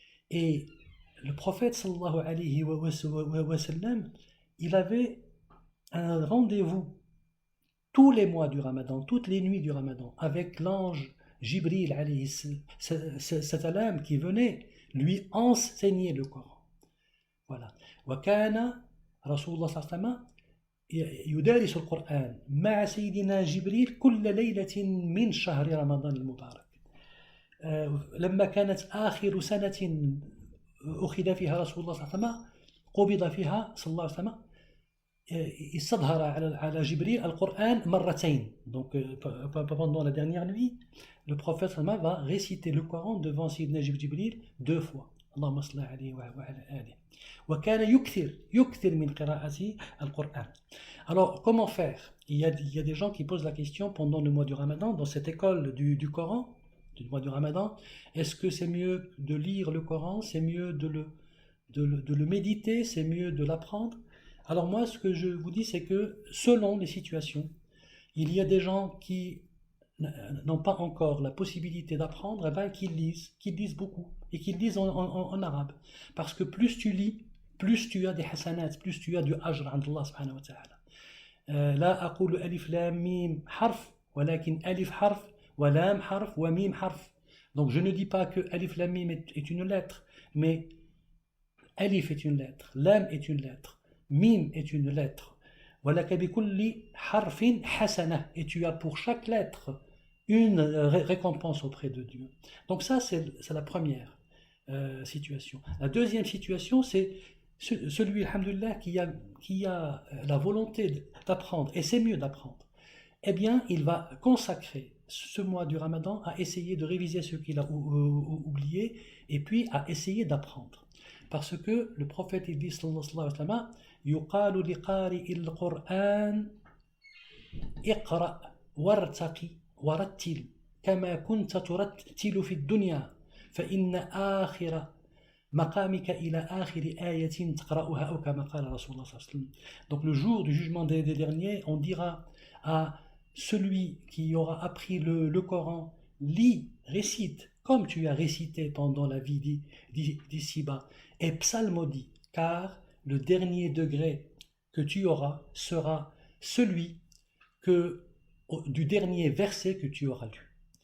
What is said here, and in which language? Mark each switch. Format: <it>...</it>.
<fr>Et le prophète sallallahu alayhi wa sallam, il avait un rendez-vous tous les mois du Ramadan, toutes les nuits du Ramadan, avec l'ange Jibril alayhi salam qui venait lui enseigner le Coran. Voilà.</fr> <ar>وكان رسول الله صلى الله عليه وسلم يدارس القرآن مع سيدنا جبريل كل ليلة من شهر رمضان المبارك. لما كانت آخر سنة أخذ فيها رسول الله صلى الله عليه وسلم قبض فيها صلى الله عليه وسلم استظهر على جبريل القرآن مرتين.</ar> <fr>Donc pendant la dernière nuit, le prophète sallallahu va réciter le Coran devant Sayyidina Jibril 2 fois.</fr> <ar>اللهم صل عليه وعلى آله. وكان يكثر من قراءة القرآن.</ar> <fr>Alors comment faire? Il y a des gens qui posent la question pendant le mois du Ramadan, dans cette école du Coran, du mois du Ramadan, est-ce que c'est mieux de lire le Coran, c'est mieux de le méditer, c'est mieux de l'apprendre? Alors moi, ce que je vous dis, c'est que selon les situations, il y a des gens qui n'ont pas encore la possibilité d'apprendre, eh ben, qu'ils lisent beaucoup, et qu'ils lisent en arabe. Parce que plus tu lis, plus tu as des hasanat, plus tu as du ajr عند Allah subhanahu wa ta'ala.</fr> <ar>لا أقول ألف لام ميم حرف ولكن ألف حرف ولام حرف وميم حرف.</ar> <fr>Donc je ne dis pas que</fr> <ar>ألف لام ميم</ar> <fr>est une lettre, mais ألف est une lettre, لام est une lettre, mim est une lettre.</fr> <ar>ولك بكل حرف حسنة,</ar> <fr>et tu as pour chaque lettre une récompense auprès de Dieu. Donc ça c'est la première situation. La deuxième situation, c'est celui, alhamdoulilah, qui a la volonté d'apprendre, et c'est mieux d'apprendre, eh bien, il va consacrer ce mois du Ramadan à essayer de réviser ce qu'il a oublié, et puis à essayer d'apprendre. Parce que le prophète, il dit,</fr> <ar>sallallahu alayhi wa sallam, يقال لقارئ القرآن اقرأ وارتقي ورتل كما كنت ترتل في الدنيا فإن آخر مقامك إلى آخر آية تقرأها أو كما قال رسول الله صلى الله عليه وسلم.</ar> <fr>Donc le jour du jugement des derniers, on dira à celui qui aura appris le Coran, lis, récite comme tu as récité pendant la vie d'ici-bas, et psalmodie, car le dernier degré que tu auras sera celui du dernier verset que tu auras lu.</fr>